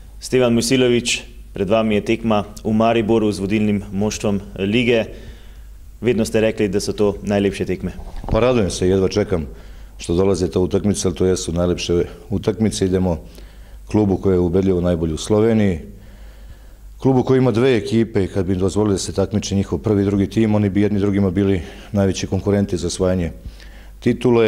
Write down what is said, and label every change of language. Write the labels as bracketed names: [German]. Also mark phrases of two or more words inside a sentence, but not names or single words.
[Slovenian] Stevan Mojsilović, pred vami je tekma v Mariboru z vodilnim moštvom lige. Vedno ste rekli, da so to najlepše tekme. [Serbian] Pa radujem se, jedva čekam što dolaze ta utakmica, ali to jesu najlepše utakmice. Idemo klubu koji je ubedljivo najbolji u Sloveniji, klubu koji ima dve ekipe i kad bi im dozvolili da se takmiče njihov prvi i drugi tim, oni bi jedni drugima bili najveći konkurenti za osvajanje titule.